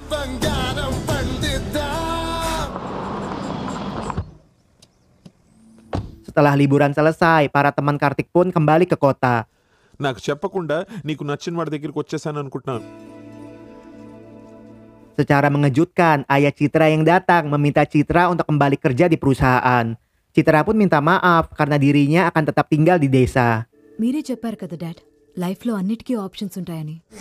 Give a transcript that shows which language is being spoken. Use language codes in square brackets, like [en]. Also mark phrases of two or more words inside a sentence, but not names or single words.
[id] Setelah liburan selesai, para teman Kartik pun kembali ke kota. [te] నాకు చెప్పకుండా నీకు నచ్చిన వాడి దగ్గరికి వచ్చేసాను అనుకుంటున్నాను. [id] Secara mengejutkan, ayah Citra yang datang meminta Citra untuk kembali kerja di perusahaan. Citra pun minta maaf karena dirinya akan tetap tinggal di desa. [te] మీరే చెప్పారు కదా డాడ్, లైఫ్ లో అన్నిటికీ ఆప్షన్స్ ఉంటాయని.